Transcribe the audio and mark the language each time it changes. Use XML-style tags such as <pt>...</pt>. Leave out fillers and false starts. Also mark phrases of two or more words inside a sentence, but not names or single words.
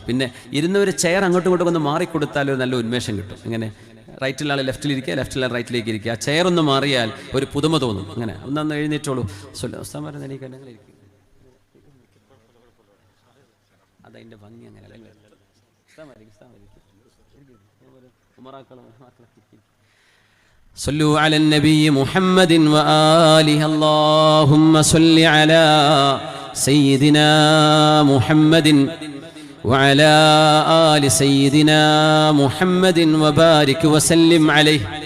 <ml>പിന്നെ ഇരുന്നൊരു ചെയർ അങ്ങോട്ടും ഇങ്ങോട്ടും ഒന്ന് മാറിക്കൊടുത്താൽ ഒരു നല്ല ഉന്മേഷം കിട്ടും. ഇങ്ങനെ റൈറ്റിലാൾ ലെഫ്റ്റിലിരിക്കുക, ലെഫ്റ്റിലാൾ റൈറ്റിലേക്ക് ഇരിക്കുക. ആ ചെയർ ഒന്ന് മാറിയാൽ ഒരു പുതുമ തോന്നും. അങ്ങനെ ഒന്നൊന്ന് എഴുന്നേറ്റോളൂ. അതതിൻ്റെ ഭംഗി അങ്ങനെ</ml> <ar>صلوا على النبي محمد وآله اللهم صل على سيدنا محمد وعلى آل سيدنا محمد وبارك وسلم عليه.</ar>